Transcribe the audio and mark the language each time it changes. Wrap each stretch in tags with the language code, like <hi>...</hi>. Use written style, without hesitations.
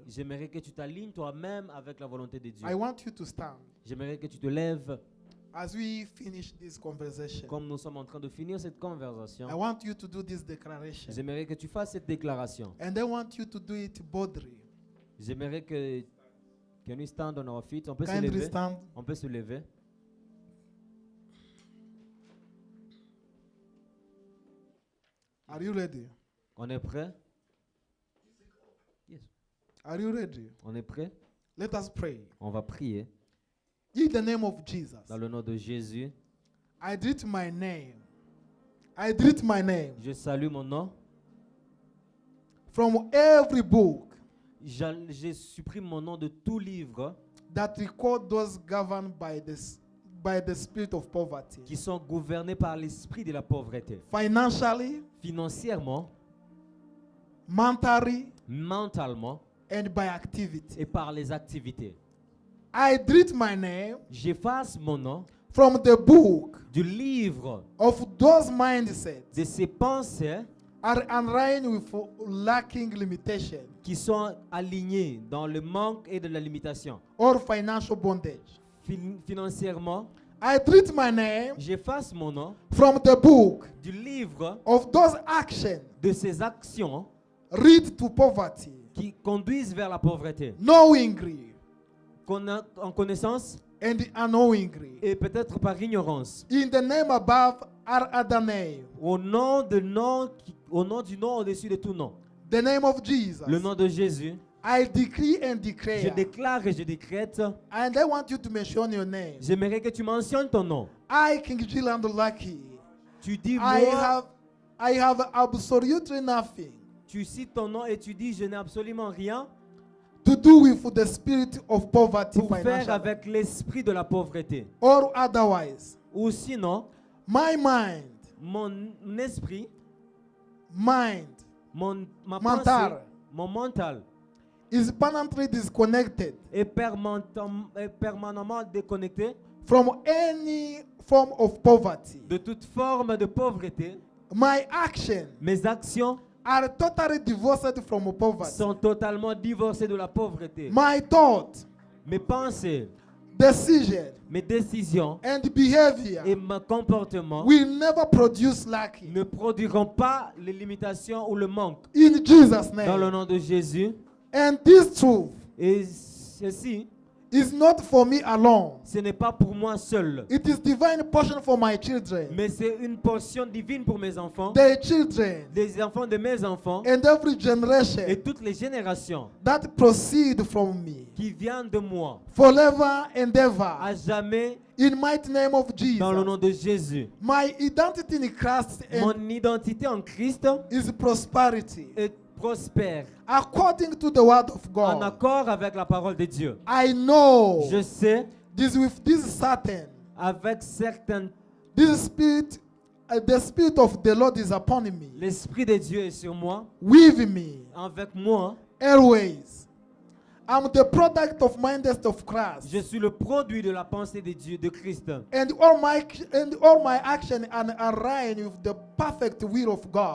<fr>j'aimerais que tu t'alignes toi-même avec la volonté de Dieu.</fr> <en>I want you to stand</en> <fr>J'aimerais que tu te lèves</fr> <en>as we finish this conversation.</en> <fr>comme nous sommes en train de finir cette conversation.</fr> <en>I want you to do this declaration.</en> <fr>J'aimerais que tu fasses cette déclaration.</fr> <en>And I want you to do it boldly.</en> <fr>J'aimerais que</fr> <en>can we stand on our feet?</en> <fr>On peut se</fr> <en>Kindly</en> <fr>lever.</fr> <en>stand.</en> <fr>On peut se lever.</fr> <en>Are you ready?</en> <fr>On est prêt? Yes.</fr> <en>Are you ready?</en> <fr>On est prêt?</fr> <en>Let us pray.</en> <fr>On va prier</fr> <en>In the name of Jesus,</en> <fr>dans le nom de Jésus.</fr> <en>I greet my name. I greet my name</en> <fr>Je salue mon nom.</fr> <en>from every book</en> <fr>Je supprime mon nom de tout livre</fr> <en>that record those governed by the spirit of poverty,</en> <fr>qui sont gouvernés par l'esprit de la pauvreté.</fr> <en>financially,</en> <fr>Financièrement,</fr> <en>mentally,</en> <fr>mentalement</fr> <en>and by activity.</en> <fr>et par les activités.</fr> <en>I greet my name</en> <fr>J'efface mon nom</fr> <en>from the book</en> <fr>du livre</fr> <en>of those mindsets</en> <fr>de ces pensées</fr> <en>are aligned with lacking limitation</en> <fr>qui sont alignés dans le manque et de la limitation.</fr> <en>or financial bondage.</en> <fr>Financièrement,</fr> <en>I greet my name</en> <fr>j'efface mon nom</fr> <en>from the book</en> <fr>du livre</fr> <en>of those actions</en> <fr>de ces actions</fr> <en>lead to poverty,</en> <fr>qui conduisent vers la pauvreté.</fr> <en>knowingly</en> <fr>En connaissance</fr> <en>and unknowingly.</en> <fr>et peut-être par ignorance.</fr> <en>In the name above are other name.</en> <fr>Au nom du nom au-dessus de tout nom.</fr> <en>The name of Jesus.</en> <fr>Le nom de Jésus.</fr> <en>I decree and</en> <fr>Je</fr> <en>declare.</en> <fr>déclare et je décrète.</fr> <en>And I want you to mention your name.</en> <fr>J'aimerais que tu mentionnes ton nom.</fr> <en>I, King Jiland Lucky.</en> <fr>Tu dis</fr> <en>I have absolutely nothing</en> <fr>tu cites ton nom et tu dis je n'ai absolument rien</fr> <en>to do with the spirit of poverty</en> <fr>pour faire</fr> <en>financially.</en> <fr>avec l'esprit de la pauvreté.</fr> <en>Or otherwise,</en> <fr>Ou sinon,</fr> <en>my mind,</en> <fr>mon esprit, ma pensée, mon mental</fr> <en>is permanently disconnected</en> <fr>est permanemment déconnecté</fr> <en>from any form of poverty.</en> <fr>de toute forme de pauvreté.</fr> <en>My actions</en> <fr>Mes actions</fr> <en>are totally divorced from poverty.</en> <fr>sont totalement divorcées de la pauvreté.</fr> <en>My thought,</en> <fr>Mes pensées,</fr> <en>decision,</en> <fr>mes décisions</fr> <en>and behavior</en> <fr>et mon comportement</fr> <en>will never produce lack.</en> <fr>ne produiront pas les limitations ou le manque.</fr> <en>In Jesus'</en> <fr>Dans le</fr> <en>name.</en> <fr>nom de Jésus.</fr> <en>And this truth</en> <fr>Et ceci,</fr> <en>is not for me alone.</en> <fr>ce n'est pas pour moi seul,</fr> <en>It is divine portion for my children,</en> <fr>mais c'est une portion divine pour mes enfants,</fr> <en>their children,</en> <fr>les enfants de mes enfants</fr> <en>and every</en> <fr>et</fr> <en>generation</en> <fr>toutes les générations</fr> <en>that proceed from me.</en> <fr>qui viennent de moi,</fr> <en>Forever and ever.</en> <fr>à jamais,</fr> <en>In mighty name of</en> <fr>dans le</fr> <en>Jesus.</en> <fr>nom de Jésus.</fr> <en>My identity in Christ</en> <fr>Mon identité en Christ</fr> <en>is prosperity.</en> <fr>est prospère,</fr> <en>According to the word of</en> <fr>en</fr> <en>God.</en> <fr>accord avec la parole de Dieu.</fr> <en>I know</en> <fr>Je sais,</fr> <en>this with this certain.</en> <fr>avec certaines,</fr> <en>This spirit, the spirit of the Lord is upon me.</en> <fr>l'Esprit de Dieu est sur moi,</fr> <en>With me.</en> <fr>avec moi.</fr> <en>Always. I'm the product of mindset of Christ.</en> <fr>Je suis le produit de la pensée de Dieu, de Christ.</fr> <en>And all my action are aligned with the perfect will of God.</en>